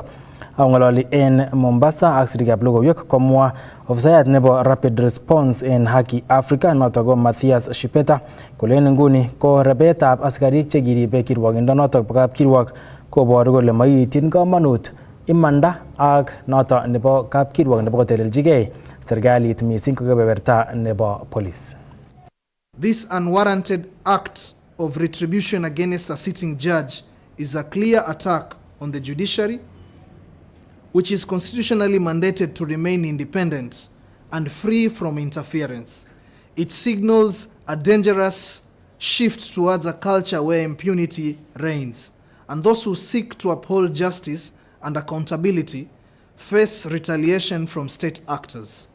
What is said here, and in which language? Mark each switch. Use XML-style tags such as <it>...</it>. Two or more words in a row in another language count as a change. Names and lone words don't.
<kln>Ang'ololi en Mombasa ak sirikab logoiwek komwa ofisayat nebo Rapid Response en Haki Africa noto ko Mathias Shipeta kole nguni ko rebetab asikarik chekiribe kirwokindonotok bo kapkirwok koboru kole maityin komonut imanda ak noto nebo kapkirwok nebo koteleljigei serikalit mising ko kebeberta nebo police.</kln> <en>This unwarranted act of retribution against a sitting judge is a clear attack on the judiciary, which is constitutionally mandated to remain independent and free from interference. It signals a dangerous shift towards a culture where impunity reigns, and those who seek to uphold justice and accountability face retaliation from state actors.</en>